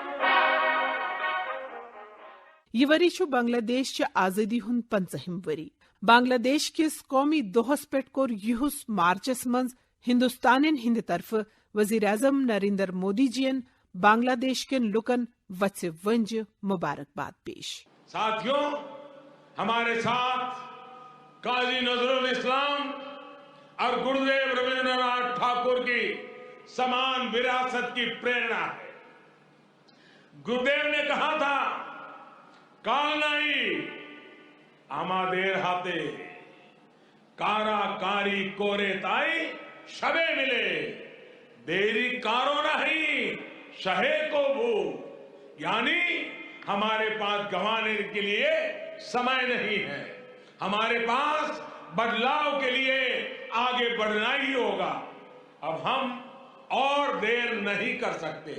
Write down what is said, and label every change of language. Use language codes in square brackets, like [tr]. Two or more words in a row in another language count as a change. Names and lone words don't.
[ks] یہ وری چھ بنگلہ دیش چہ آزادی ہند 50ہم وری. بنگلہ دیش کس قومی دہس پہ کور یہس مارچس مز ہندوستان ہند طرف وزیر اعظم نریندر مودی جین بنگلہ دیش کن لکن وچ ونج مبارکباد پیش۔ [hi] साथियों, हमारे साथ काज़ी नज़रुल इस्लाम और गुरुदेव रवीन्द्र नाथ ठाकुर की समान विरासत की प्रेरणा है. गुरुदेव ने कहा था, [bn] কাল নাই আমাদের হাতে কাড়া কাড়ি করে তাই সবে মিলে দেরি কারো নাহি সহে কভু, [hi] यानी हमारे पास गँवाने के लिए समय नहीं है, हमारे पास बदलाव के लिए आगे बढ़ना ही होगा, अब हम और देर नहीं कर सकते.